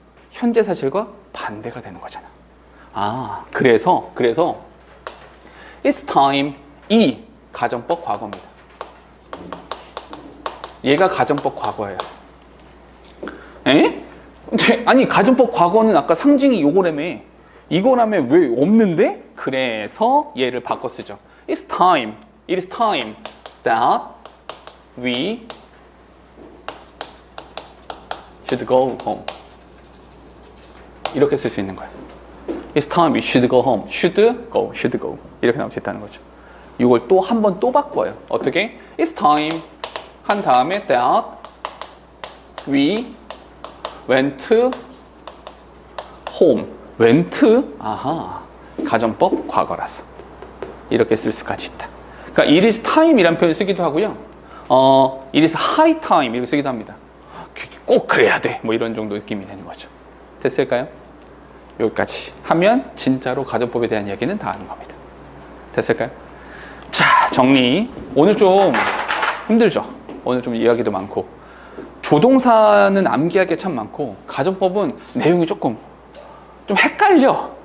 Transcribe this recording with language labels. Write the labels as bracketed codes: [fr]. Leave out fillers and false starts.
[ko] 현재 사실과 반대가 되는 거잖아. 그래서 [en] It's time [ko] 이 가정법 과거입니다. 얘가 가정법 과거예요. 에? 아니 가정법 과거는 아까 상징이 요거라며. 이거라며 왜 없는데? 그래서 얘를 바꿔 쓰죠. [en] It is time that we should go home. [ko] 이렇게 쓸 수 있는 거예요. [en] It's time we should go home. should go. [ko] 이렇게 나올 수 있다는 거죠. 이걸 또 한 번 또 바꿔요. 어떻게? [en] It's time [ko] 한 다음에 [en] that we went home. [ko] went, 가정법 과거라서 이렇게 쓸 수까지 있다. 그러니까 [en] it is time [ko] 이라는 표현을 쓰기도 하고요. [en] it is high time [ko] 이렇게 쓰기도 합니다. 꼭 그래야 돼. 뭐 이런 정도 느낌이 되는 거죠. 됐을까요? 여기까지 하면 진짜로 가정법에 대한 이야기는 다 하는 겁니다. 됐을까요? 자, 정리. 오늘 좀 힘들죠? 오늘 좀 이야기도 많고 조동사는 암기할 게 참 많고 가정법은 내용이 조금 좀 헷갈려.